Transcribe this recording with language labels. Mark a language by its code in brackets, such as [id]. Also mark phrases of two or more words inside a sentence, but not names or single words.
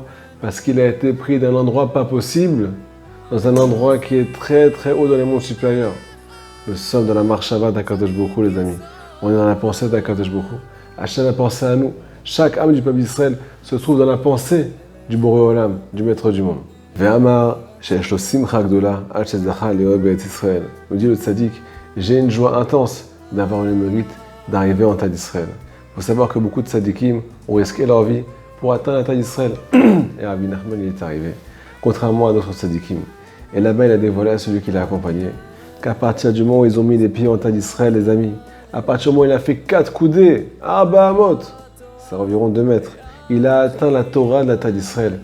[fr] Parce qu'il a été pris d'un endroit pas possible, dans un endroit qui est très très haut dans les mondes supérieurs. Nous sommes dans la marshava d'Akadosh Baruch Hu, les amis. On est dans la pensée d'Akadosh Baruch Hu. Hachem a pensé à nous. Chaque âme du peuple d'Israël se trouve dans la pensée du Boré Olam, du Maître du monde. [he] ואמר שיש לו שמחה גדולה על שזכה לעלות בארץ ישראל. [fr] Nous dit le tzaddik, j'ai une joie intense d'avoir le mérite d'arriver en terre d'Israël. Il faut savoir que beaucoup de tzaddikim ont risqué leur vie pour atteindre la terre d'Israël. Et Rabbi Nachman il est arrivé, contrairement à d'autres tzaddikim. Et là-bas, il a dévoilé à celui qui l'a accompagné qu'à partir du moment où ils ont mis les pieds en terre d'Israël, les amis, à partir du moment où il a fait 4 coudées, [he] ארבע אמות, [fr] c'est environ 2 mètres, il a atteint la Torah de la terre d'Israël.